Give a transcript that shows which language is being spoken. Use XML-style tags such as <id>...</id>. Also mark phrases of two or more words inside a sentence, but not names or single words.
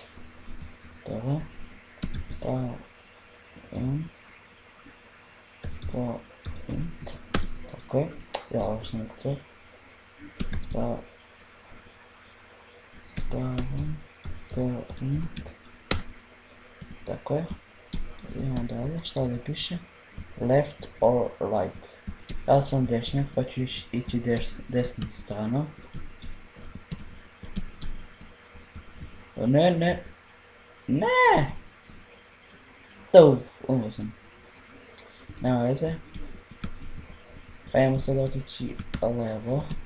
<sr>Dobro. Point. Tako je. Ja ovo što ne kucao.</sr> <en>Spawn point.</en> <sr>Tako je. Idemo dalje, šta ovdje piše?</sr> <en>Left or right.</en> <sr>Ja sam desnjak pa ću ići desnom stranom. Ne! Umro sam. Nema veze. Hajmo sad otići levo.</sr>